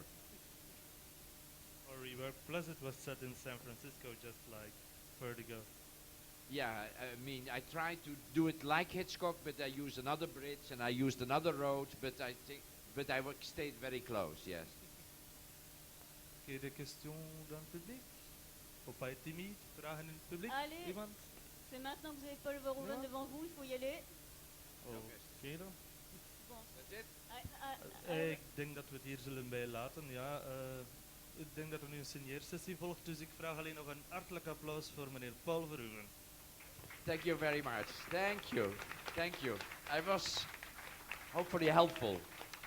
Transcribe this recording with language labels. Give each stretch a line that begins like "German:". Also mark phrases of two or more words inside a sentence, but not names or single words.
English: Or rework. Plus it was set in San Francisco, just like Vertigo. Yeah, I mean, I tried to do it like Hitchcock, but I used another bridge and I used another road, but I stayed very close, yes.
Dutch: Oké,
French: des questions dans le public? Faut pas être timide.
Dutch: Vragen in het publiek?
French: Allez.
Dutch: Iemand?
French: C'est maintenant que vous avez Paul Verhoeven Non. devant vous, il faut y aller.
Dutch: Oké dan.
French: Bon.
English: That's it?
Dutch: Ik denk dat we het hier zullen bij laten. Ja, ik denk dat er nu een signeersessie volgt, dus ik vraag alleen nog een hartelijk applaus voor meneer Paul Verhoeven.
English: Thank you very much. Thank you. Thank you. I was hopefully helpful.